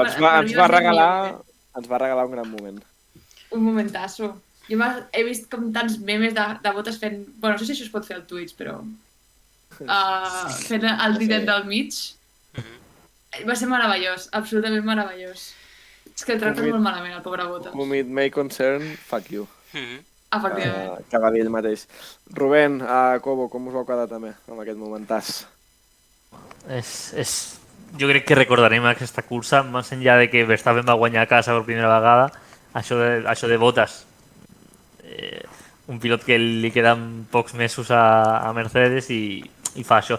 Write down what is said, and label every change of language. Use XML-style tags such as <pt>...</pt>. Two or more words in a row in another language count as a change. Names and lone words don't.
<ca>Ens va regalar un gran moment. Un momentasso. Jo he vist com tants memes de Bottas fent... Bueno, no sé si això es pot fer al Twitch, però... fent el didet del mig. Va ser meravellós, absolutament meravellós. És que el tracta molt malament, el pobre Bottas.</ca> <en>Whom it may concern, fuck you.</en> <ca>Efectivament. Que va dir ell mateix. Rubén, Cobo, com us vau quedar també amb aquest momentàs? Jo crec que recordarem aquesta cursa, més enllà de que Verstappen va guanyar a casa per primera vegada, això de Bottas. Un pilot que li queden pocs mesos a Mercedes i fa això.</ca>